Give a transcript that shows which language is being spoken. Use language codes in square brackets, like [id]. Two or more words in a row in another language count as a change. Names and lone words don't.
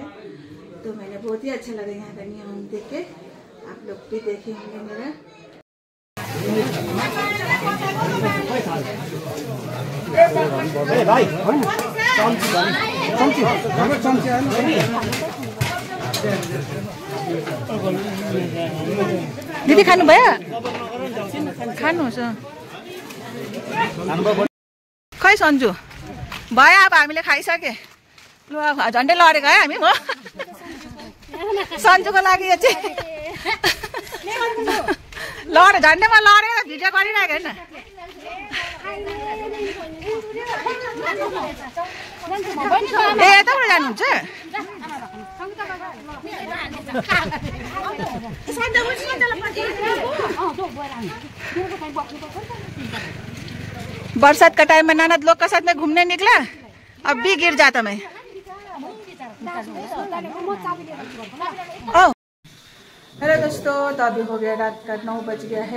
[hi] तो मैंने बहुत ही अच्छा लगा यहाँ का नियम देख के, आप लोग भी देखे होंगे मेरा। [ne] दीदी खानु भयो? खानुहोस् खै सन्जु भयो, अब हामीले खाइसके। ल झन्डै लडेको है हामी। म सन्जुको लागि यो चाहिँ लडे, झन्डैमा लडेर भिडियो गरिरहेको होइन। ए यताबाट जानुहुन्छ? [hi] बरसात का टाइम में ननद लोग के साथ में घूमने निकला, अब भी गिर जाता मैं। हेलो दोस्तों, तो अभी हो गया रात का 9 बज गया है।